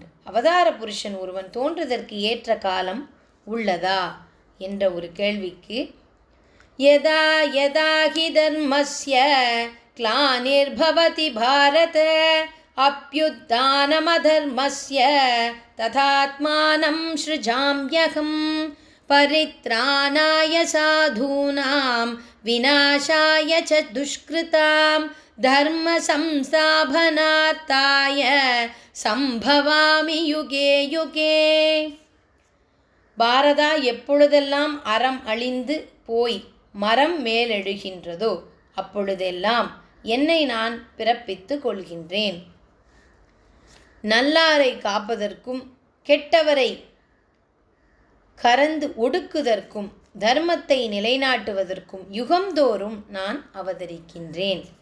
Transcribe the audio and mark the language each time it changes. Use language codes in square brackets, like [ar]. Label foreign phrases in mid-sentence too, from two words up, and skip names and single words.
[ta] அவதார புருஷன் ஒருவன் தோன்றுதற்கு ஏற்ற காலம் உள்ளதா என்ற ஒரு கேள்விக்கு [sa] यदा यदा हि धर्मस्य ग्लानिर्भवति भारत अभ्युत्थानमधर्मस्य तदात्मानं सृजाम्यहम् परित्राणाय साधूनां विनाशाय च दुष्कृताम् धर्मसंस्थापनार्थाय सम्भवामि युगे युगे. [ta] பாரதா, எப்பொழுதெல்லாம் அறம் அழிந்து போய் மரம் மேலெழுகின்றதோ அப்பொழுதெல்லாம் என்னை நான் பிறப்பித்து கொள்கின்றேன். நல்லாரை காப்பதற்கும் கெட்டவரை கரந்து ஒடுக்குதற்கும் தர்மத்தை நிலைநாட்டுவதற்கும் யுகந்தோறும் நான் அவதரிக்கின்றேன்.